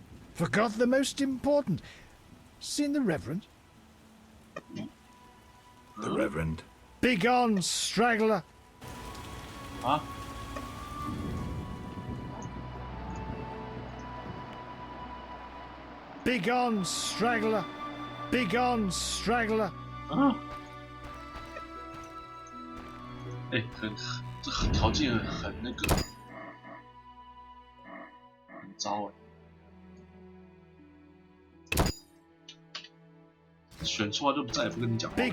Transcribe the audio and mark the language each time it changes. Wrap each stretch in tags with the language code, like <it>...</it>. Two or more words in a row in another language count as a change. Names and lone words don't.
<en>Forgot the most important. Seen the Reverend? The Reverend? Begone, straggler! 啊？ Begone, straggler! Begone, straggler! 啊？</en> <zh>哎，这条件很那个，很糟哎。选错就再也不跟你讲话了。</zh>